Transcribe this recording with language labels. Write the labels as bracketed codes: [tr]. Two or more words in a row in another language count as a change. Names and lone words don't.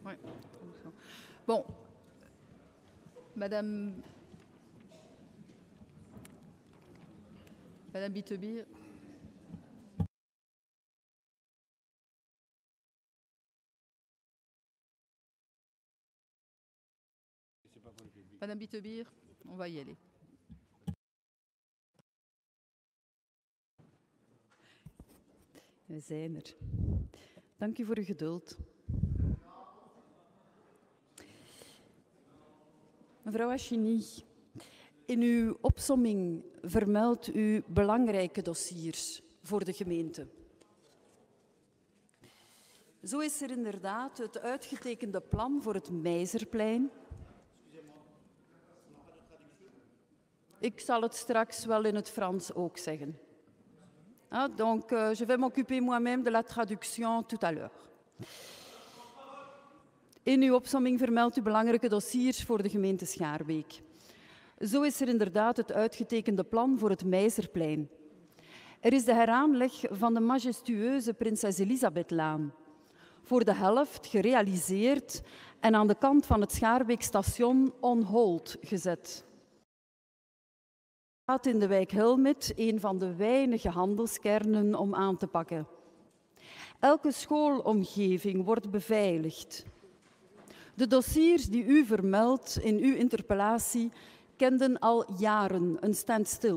[fr] ouais. Bon, Madame Bittebir. Madame Bittebir, on va y aller. [nl] We zijn er. Dank u voor uw geduld. Mevrouw Achini, in uw opsomming vermeldt u belangrijke dossiers voor de gemeente. Zo is er inderdaad het uitgetekende plan voor het Meizerplein. Ik zal het straks wel in het Frans ook zeggen. [fr] Ah, donc, je vais m'occuper moi-même de la traduction tout à l'heure. [nl] In uw opsomming vermeldt u belangrijke dossiers voor de gemeente Schaarbeek. Zo is er inderdaad het uitgetekende plan voor het Meizerplein. Er is de heraanleg van de majestueuze Prinses Elisabethlaan. voor de helft gerealiseerd en aan de kant van het Schaarbeekstation [en] on hold [nl] gezet. In de wijk Helmet, een van de weinige handelskernen om aan te pakken. Elke schoolomgeving wordt beveiligd. De dossiers die u vermeldt in uw interpellatie kenden al jaren een standstill.